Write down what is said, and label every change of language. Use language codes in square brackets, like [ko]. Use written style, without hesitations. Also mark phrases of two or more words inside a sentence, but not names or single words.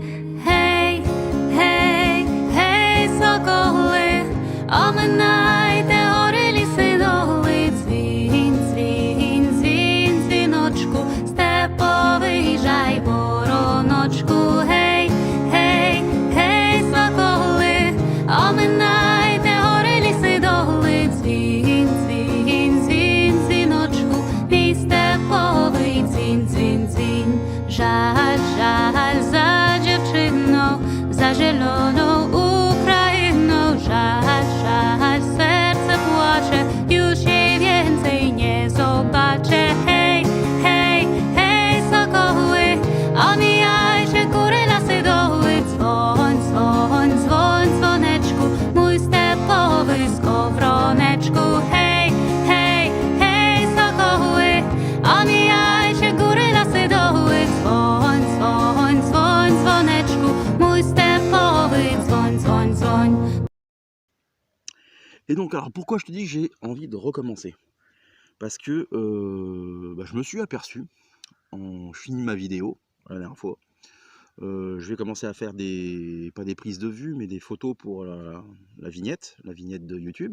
[uk] Гей, гей, гей, соколи, оминайте гори, ліси, доли, дзвін, дзвін, дзвін, дзвіночку, виїжджай, вороночку, гей, гей, гей, соколи, оминайте гори, ліси, доли, дзвін, дзвін, дзвін, дзвіночку, мій степовий дзвін, дзвін, дзвін. Жаль, жаль за дівчину, за зелену Україну, жаль, жаль, серце плаче, [pl] już jej więcej nie zobaczę, hej, hej, hej, sokoły, omijajcie góry, lasy, doły, dzwoń, dzwoń, dzwoń, dzwoneczku, mój stepowy skowroneczku, hej, hej, hej, sokoły, omijajcie góry, lasy, doły, dzwoń, dzwoń, dzwoń, dzwoneczku, mój stepowy dzwoń, dzwoń, dzwoń. [fr] Et donc alors pourquoi je te dis que j'ai envie de recommencer? Parce que je me suis aperçu, je finis ma vidéo la dernière fois, je vais commencer à faire pas des prises de vue, mais des photos pour la vignette de YouTube.